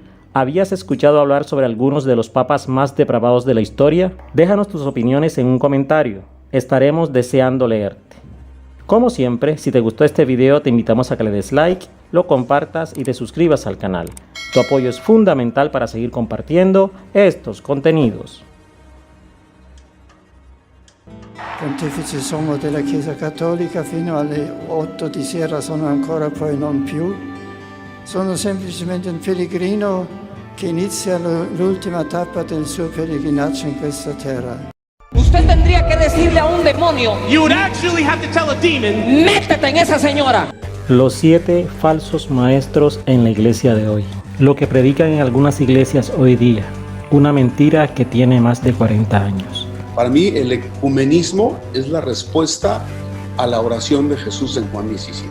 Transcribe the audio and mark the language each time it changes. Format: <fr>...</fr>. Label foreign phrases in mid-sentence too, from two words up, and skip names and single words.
<es>¿Habías escuchado hablar sobre algunos de los papas más depravados de la historia? Déjanos tus opiniones en un comentario. Estaremos deseando leerte. Como siempre, si te gustó este video, te invitamos a que le des like, lo compartas y te suscribas al canal. Tu apoyo es fundamental para seguir compartiendo estos contenidos.</es> <it>Pontefice sono della Chiesa Cattolica fino alle 8 di sera, sono ancora poi non più. Sono semplicemente un pellegrino che inizia l'ultima tappa del suo pellegrinaggio in questa terra.</it> <es>Usted tendría que decirle a un demonio,</es> <en>You would actually have to tell a demon,</en> <es>métete en esa señora. Los 7 falsos maestros en la iglesia de hoy. Lo que predican en algunas iglesias hoy día. Una mentira que tiene más de 40 años. Para mí el ecumenismo es la respuesta a la oración de Jesús en Juan 17.</es>